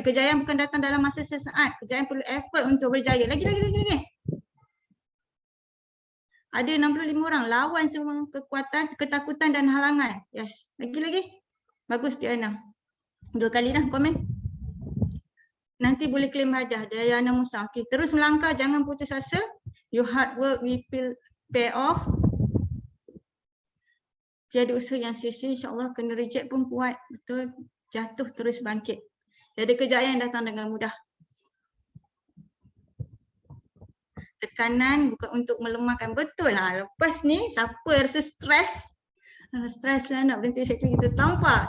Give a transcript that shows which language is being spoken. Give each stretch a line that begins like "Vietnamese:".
Malay: Kejayaan bukan datang dalam masa sesaat. Kejayaan perlu effort untuk berjaya. Lagi. Ada 65 orang. Lawan semua kekuatan, ketakutan dan halangan. Yes. Lagi. Bagus Diana. 2 kali dah komen. Nanti boleh claim hadiah. Diana Musa. Okay. Terus melangkah. Jangan putus asa.
English: Your hard work will pay off.
Malay: Tiada usaha yang sia-sia. InsyaAllah kena reject pun kuat. Betul. Jatuh terus bangkit. Tiada kejayaan datang dengan mudah. Tekanan bukan untuk melemahkan. Betul lah. Lepas ni siapa rasa stres? Stres lah nak berhenti Shaklee, kita tampar.